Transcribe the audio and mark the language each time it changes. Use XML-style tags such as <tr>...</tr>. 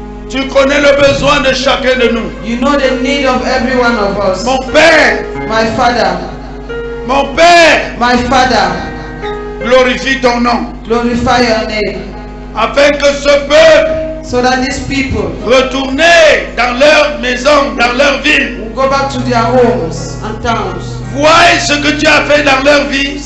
<fr>Tu connais le besoin de chacun de nous.</fr> <en>You know the need of every one of us.</en> <fr>Mon Père,</fr> <en>My Father,</en> <fr>mon Père,</fr> <en>my Father,</en> <fr>glorifie ton nom.</fr> <en>glorify your name</en> <fr>Afin que ce peuple</fr> <en>so that these people</en> <fr>retourne dans leur maison, dans leur ville,</fr> <en>will go back to their homes and towns,</en> <fr>voient ce que tu as fait dans leur vie</fr>